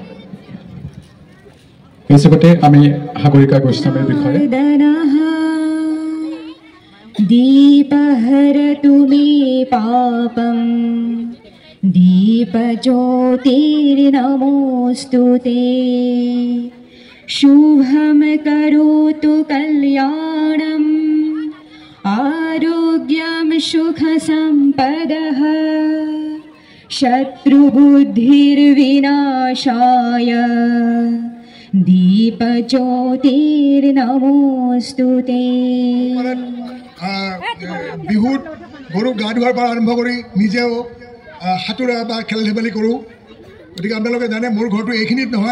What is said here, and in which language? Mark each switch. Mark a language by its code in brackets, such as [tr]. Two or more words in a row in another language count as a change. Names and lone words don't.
[as] এই হিচাপতে আমি সাগৰিকা গোস্বামীৰ বিষয়ে [sa] दीपहरतु मे पापम् दीपज्योतिर्नमोस्तुते शुभम करोतु कल्याणम आरोग्यम सुख संपदः शत्रुबुद्धिर्विनाशाय दीपज्योतिर्नमोस्तुते। [as] বিহুত গৰুক গা ধোৱাৰ পৰা আৰম্ভ কৰি নিজেও সাঁতোৰা বা খেল ধেমালি কৰোঁ। গতিকে আপোনালোকে জানে মোৰ ঘৰটো এইখিনিত নহয়।